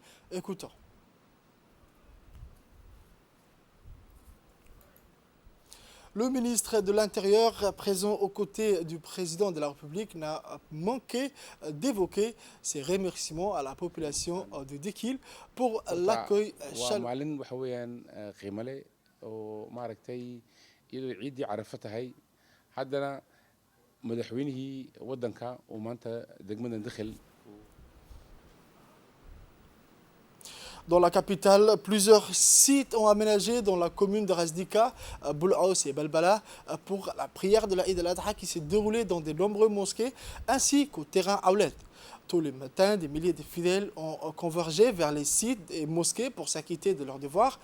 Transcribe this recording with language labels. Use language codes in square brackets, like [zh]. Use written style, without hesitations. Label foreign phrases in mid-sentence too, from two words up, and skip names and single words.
[fr] Écoutons. Le ministre de l'Intérieur, présent aux côtés du président de la République, n'a manqué d'évoquer ses remerciements à la population de Dikil pour [so] horta [fr] l'accueil [so] waa [fr] chaleureux. [so] maalin waxa weeyaan qiimo leh oo maaragtay iyadoo ciiddii carafo tahay haddana madaxweynihii waddanka uu maanta degmadan dakhil. [fr] Dans la capitale, plusieurs sites ont aménagé dans la commune de Razdika, Boulaous et Balbala pour la prière de la Eid al-Adha qui s'est déroulée dans de nombreuses mosquées ainsi qu'au terrain Aoulet. Tous les matins, des milliers de fidèles ont convergé vers les sites et mosquées pour s'acquitter de leurs devoirs.